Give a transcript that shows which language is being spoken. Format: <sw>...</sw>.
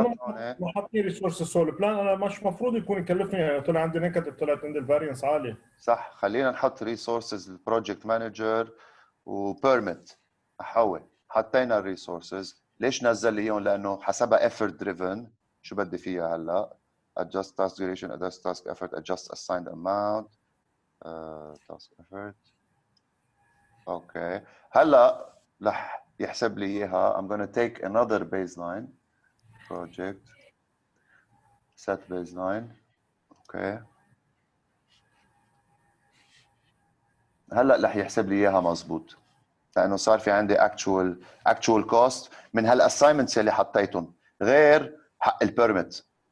<ar>نحط هون. ما حاطين ريسورسز سو البلان انا مش مفروض يكون يكلفني، يعني طلع عندي نيجاتيف، طلعت عندي الفارينس عالي. صح. خلينا نحط ريسورسز البروجكت مانجر وبيرميت. احول حطينا الريسورسز. ليش نزل لي اياهم؟ لانه حسبها effort driven. شو بدي فيها هلا؟</ar> <en>adjust task duration, adjust task effort, adjust assigned amount, task effort.</en> <ar>اوكي هلا رح يحسب لي اياها.</ar> <en>I'm gonna take another baseline project set baseline.</en> <ar>اوكي هلا رح يحسب لي اياها مزبوط، لانه صار في عندي actual cost من هالاساينمنتس اللي حطيتهم غير حق البيرميت.</ar>